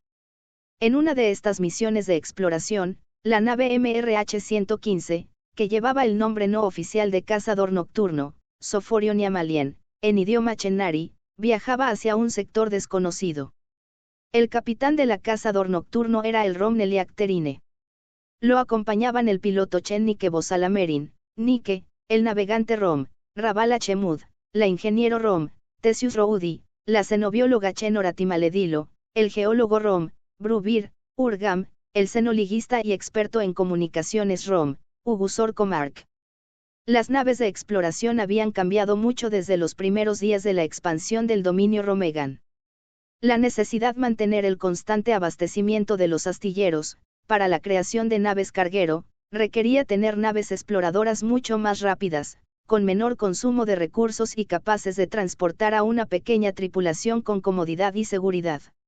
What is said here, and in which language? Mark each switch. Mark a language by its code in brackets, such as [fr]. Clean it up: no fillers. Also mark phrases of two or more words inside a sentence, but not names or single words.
[es] En una de estas misiones de exploración, la nave MRH-115, que llevaba el nombre no oficial de Cazador Nocturno, Soforion Yamalien, en idioma Chennari, viajaba hacia un sector desconocido. El capitán de la Cazador Nocturno era el Rom Neliak Terine. Lo acompañaban el piloto Chennike Bosalamerin, Nike, el navegante Rom, Ravala Chemud, la ingeniero Rom, Tesius Roudi, la xenobióloga Chenoratimaledilo, el geólogo Rom, Brubir, Urgam, el xenoliguista y experto en comunicaciones Rom, Ugusor Comarc. Las naves de exploración habían cambiado mucho desde los primeros días de la expansión del dominio Romegan. La necesidad de mantener el constante abastecimiento de los astilleros, para la creación de naves carguero, requería tener naves exploradoras mucho más rápidas, con menor consumo de recursos y capaces de transportar a una pequeña tripulación con comodidad y seguridad.